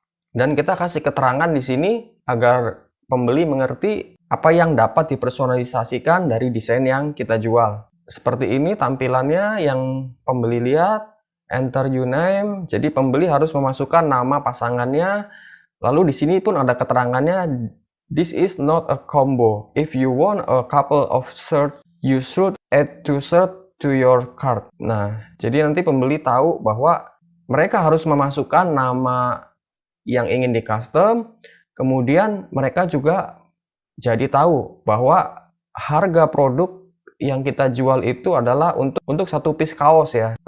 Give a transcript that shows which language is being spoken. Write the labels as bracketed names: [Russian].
[Indonesian] Dan kita kasih keterangan di sini agar pembeli mengerti apa yang dapat dipersonalisasikan dari desain yang kita jual. Seperti ini tampilannya yang pembeli lihat, [English] enter your name. [Indonesian] Jadi pembeli harus memasukkan nama pasangannya. Lalu di sini pun ada keterangannya, [English] this is not a combo. If you want a couple of shirts, you should add two shirts to your cart. [Indonesian] Nah, jadi nanti pembeli tahu bahwa mereka harus memasukkan nama yang ingin di custom. Kemudian mereka juga jadi tahu bahwa harga produk yang kita jual itu adalah untuk satu piece kaos ya.